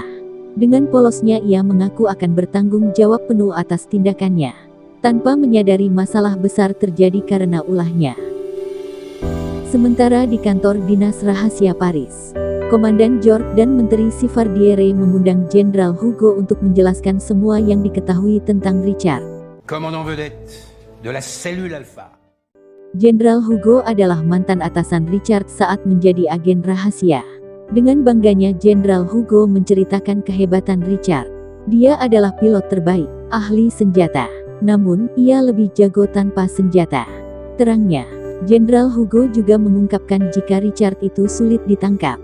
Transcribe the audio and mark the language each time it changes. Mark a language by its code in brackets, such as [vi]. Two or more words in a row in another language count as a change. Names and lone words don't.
[id] Dengan polosnya ia mengaku akan bertanggung jawab penuh atas tindakannya, tanpa menyadari masalah besar terjadi karena ulahnya. Sementara di kantor dinas rahasia Paris, Komandan George dan Menteri Sivardiere mengundang Jenderal Hugo untuk menjelaskan semua yang diketahui tentang Richard. [fr] Commandant vedette de la cellule Alpha. [id] Jenderal Hugo adalah mantan atasan Richard saat menjadi agen rahasia. Dengan bangganya Jenderal Hugo menceritakan kehebatan Richard. Dia adalah pilot terbaik, ahli senjata. Namun, ia lebih jago tanpa senjata. Terangnya, Jenderal Hugo juga mengungkapkan jika Richard itu sulit ditangkap.